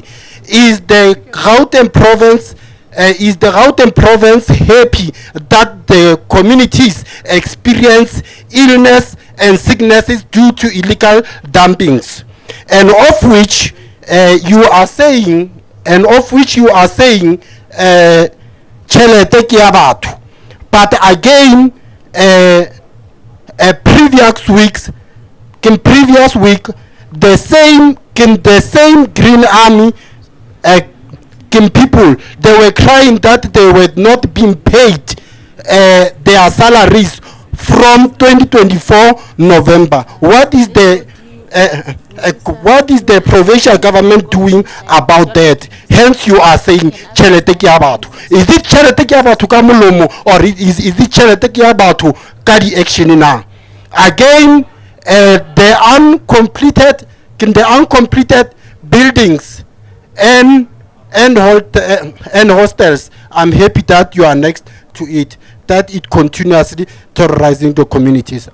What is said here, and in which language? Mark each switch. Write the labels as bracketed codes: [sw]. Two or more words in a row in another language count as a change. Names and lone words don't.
[en] Is the Gauteng province happy that the communities experience illness and sicknesses due to illegal dumpings, and of which you are saying [st] tjhelete ke ya batho, [en] but again previous week the same Green Army people, they were crying that they were not being paid their salaries from 2024 November. What is the provincial government doing about that? Hence you are saying [st] tjhelete ke ya batho. [en] Is it [st] tjhelete ke ya batho ka molomo, [en] or is it [st] tjhelete ke ya batho ka di [en] action now? Again, the uncompleted buildings and hostels, I'm happy that you are next to it, that it continuously terrorizing the communities.